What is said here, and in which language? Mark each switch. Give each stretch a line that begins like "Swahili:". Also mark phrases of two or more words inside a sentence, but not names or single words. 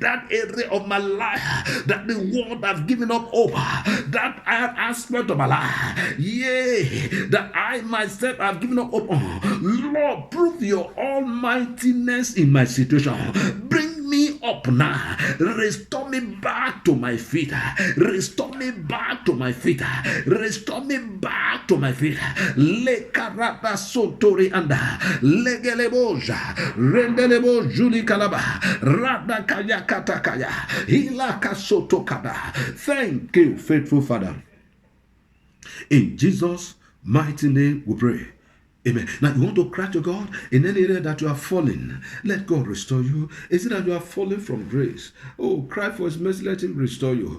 English: That area of my life that the world has given up over, that aspect of my life, yea, that I myself have given up hope on. Lord, prove your almightiness in my situation. Bring me up now. Restore me back to my feet. Restore me back to my feet. Restore me back to my feet. Le karata sotori anda. Legeleboja. Rendelebo juli kalaba. Rada kaya katakaya. Hilaka soto kada. Thank you, faithful Father. In Jesus' mighty name we pray. Amen. Now you want to cry to God in any area that you are falling. Let God restore you. Is it that you are falling from grace? Oh, cry for His mercy. Let Him restore you.